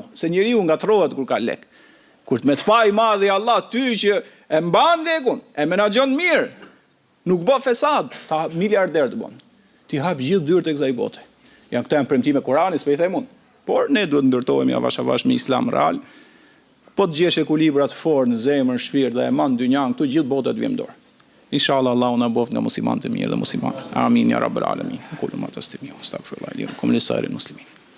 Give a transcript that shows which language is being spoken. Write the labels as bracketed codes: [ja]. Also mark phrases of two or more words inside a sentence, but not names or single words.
[sq] Se njeriu ngatrohet kur ka lek. Kur të me të pa i madhi Allah, ty që e mban lekun, e menaxhon mirë, nuk bë fesad, ta miliarder të bën. Ti hap gjithë dyert e kësaj bote. Janë këto janë premtime Kur'anit, s'po i them unë. Por ne duhet ndërtohemi avash avash me Islam real. Po të gjesh ekuilibrat fort në zemër, në shpirt dhe e man dynjan, këtu gjithë bota të vjen dorë. Inshallah Allahu na boft nga muslimanët e mirë dhe muslimanët. [ar] آمين يا رب العالمين كل ما تسلمو. أستغفر الله لي ولكم لسائر المسلمين.